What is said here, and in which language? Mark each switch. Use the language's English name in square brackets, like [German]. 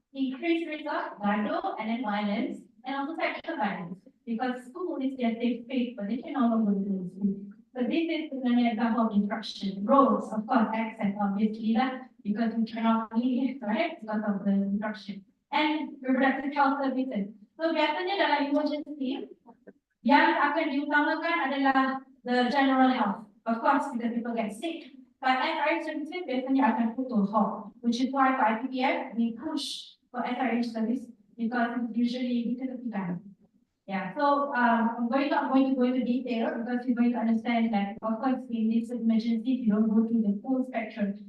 [English] Increased risk of gaduh and then violence, and also sexual violence. Because school is their safe space, but they can no longer go to school. So this is an example of disruption. Roads, of course, access, obviously, because we cannot leave, right? Because of the disruption. And reproductive health services. [Indonesian] So biasanya dalam emergency, yang akan diutamakan adalah [English] the general health. Of course, because people get sick. But SRH services [Indonesian] biasanya akan [English] put to halt, which is why for IPPF, we push for SRH service because it's usually because of the yeah, so I'm not going to go into detail because you're going to understand that of course in this emergency you don't go through the full spectrum.